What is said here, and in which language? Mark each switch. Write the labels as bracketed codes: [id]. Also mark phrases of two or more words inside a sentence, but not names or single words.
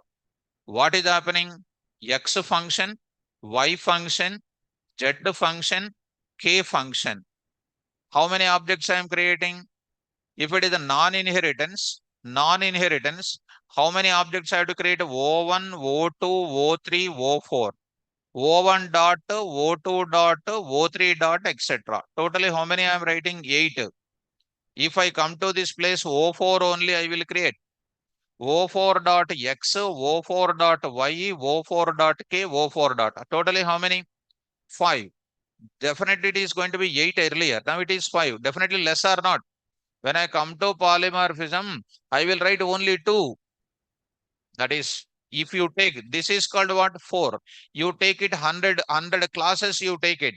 [en] What is happening? X function, Y function, Z function, K function. How many objects I am creating? If it is a non-inheritance, how many objects I have to create? O1, O2, O3, O4. O1 dot, O2 dot, O3 dot, etc. Totally how many I am writing? 8. If I come to this place, O4 only I will create. O4 dot X, O4 dot Y, O4 dot K, O4 dot. Totally how many? 5. Definitely it is going to be 8 earlier. Now it is 5. Definitely less or not. When I come to polymorphism, I will write only 2. That is, if you take, this is called what? 4. You take it 100 classes, you take it.